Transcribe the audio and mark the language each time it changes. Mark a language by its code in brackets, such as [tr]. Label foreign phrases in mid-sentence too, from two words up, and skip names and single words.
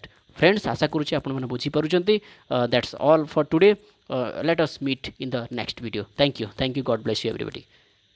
[en] Friends, [or] ଆଶା କରୁଛି ଆପଣ ମାନେ ବୁଝି ପାରୁଛନ୍ତି. [en] That's all for today. Let us meet in the next video. Thank you, God bless you everybody.